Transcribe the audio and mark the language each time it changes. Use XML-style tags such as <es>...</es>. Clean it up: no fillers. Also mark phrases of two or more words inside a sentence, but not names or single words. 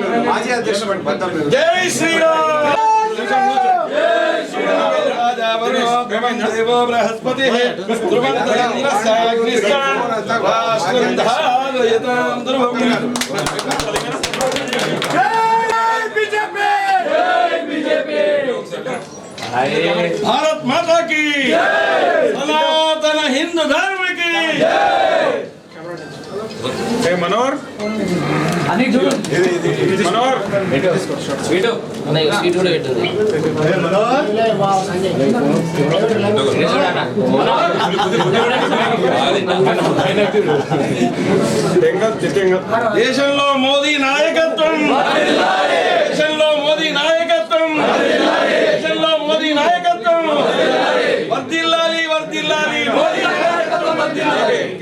<hi>जय श्री राम। जय श्री राम।</hi> <sa>राजा वरुणो देवो बृहस्पतिः ध्रुवन्त इंद्रश्च राष्ट्रं धारयतां ध्रुवम्।</sa> <hi>भारत माता की सनातन हिंदू धर्म की जय। मनोहर मनोहर</hi> <te>వీడియో అన్నయ్య స్వీట్ కూడా పెట్టండి దేశంలో మోదీ నాయకత్వం దేశంలో మోదీ నాయకత్వం దేశంలో మోదీ నాయకత్వం వర్ధిల్లాలి వర్ధిల్లాలి మోదీ నాయకత్వం వర్ధిల్లాలి।</te>